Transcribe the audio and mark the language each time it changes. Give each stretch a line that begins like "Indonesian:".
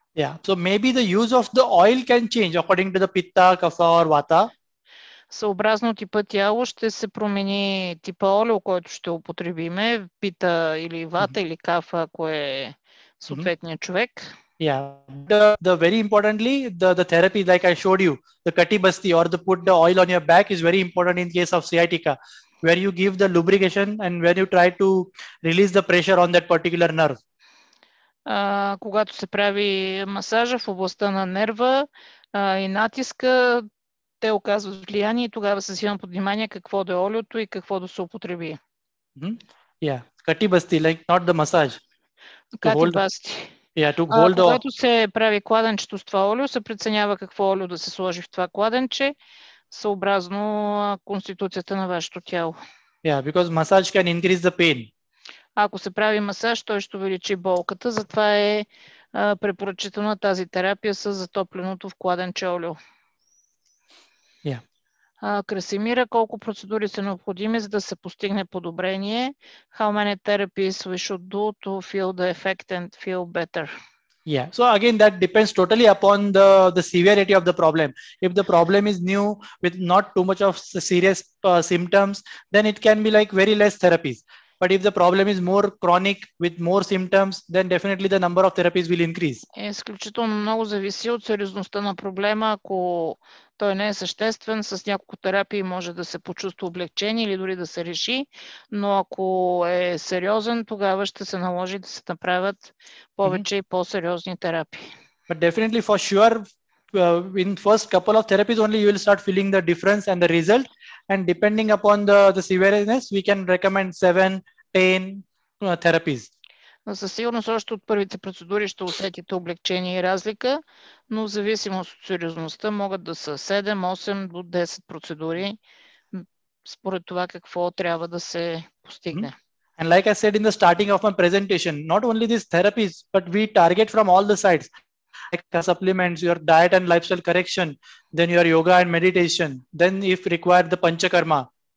English: So maybe the use of the oil can change according to the pitta, kapha or vata.
Bulgarian: Съобразно типа тяло ще се промени типа олео, който ще употребиме, пита или вата или кафа, ако е съответният човек.
English: The very importantly, the therapy like I showed you, the katibasti or the put the oil on your back is very important in case of sciatica, where you give the lubrication and where you try to release the pressure on that particular nerve.
Bulgarian: Когато се прави масажа в областта на нерва и натиска, те оказват влияние и тогава се взима под внимание какво да е олиото и какво да се употреби.
English: Katibasti, like not the massage.
Bulgarian: Катибасти. Когато се прави кладенчето с това олио, се преценява какво олио да се сложи в това кладенче. съобразно конституцията на вашето тяло.
English: Yeah, because massage can increase the pain.
Bulgarian: Ако се прави масаж, той ще увеличи болката, затова е препоръчителна тази терапия с затопленото в кладенче олио.
English: Yeah.
Bulgarian: Красимира, колко процедури са необходими, за да се постигне подобрение?
English: How many therapies we should do to feel the effect and feel better? Yeah. So again, that depends totally upon the severity of the problem. If the problem is new with not too much of serious symptoms, then it can be like very less therapies. But if the problem is more chronic with more symptoms, then definitely the number of therapies will increase.
Bulgarian: Изключително много зависи от сериозността на проблема. Ако той не е съществен, с няколко терапии може да се почувства облегчение или дори да се реши, но ако е сериозен, тогава ще се наложи да се направят повече и по-сериозни терапии.
English: But definitely for sure, in first couple of therapies only you will start feeling the difference and the result, and depending upon the seriousness we can recommend 7, 10 therapies.
Bulgarian: Със сигурност още от първите процедури ще усетите облегчение и разлика, но в зависимост от сериозността могат да са 7, 8 до 10 процедури, според това какво трябва да се постигне.
English: And like I said in the starting of my presentation, not only these therapies, but we target from all the sides, like supplements, your diet and lifestyle correction, then your yoga and meditation, then if required the panchakarma.